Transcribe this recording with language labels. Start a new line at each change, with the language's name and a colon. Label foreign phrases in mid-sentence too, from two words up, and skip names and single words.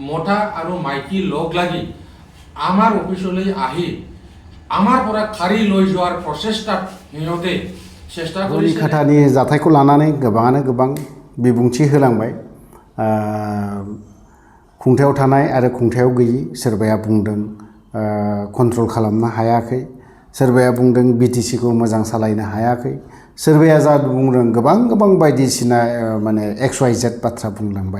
Assamese: মতা আৰু মাইকী লগ লাগি আমাৰ অফিচলৈ আহি আমাৰ পৰা খাৰি লৈ যোৱাৰ প্ৰচেষ্টাত সিহঁতে চেষ্টা কৰিছে।
Bodo: रुनिकाटानि जाथायखौ लानानै गोबाङानो गोबां बिबुंथि होलांबाय। खुंथायाव थानाय आरो खुंथायाव गैयि सोरबाया बुंदों कन्ट्रल खालामनो हायाखै, सोरबाया बुंदों बिटिसिखौ मोजां सालायनो हायाखै, सोरबाया जा बुंदों गोबां बायदिसिना माने XYZ बाथ्रा बुंलांबाय।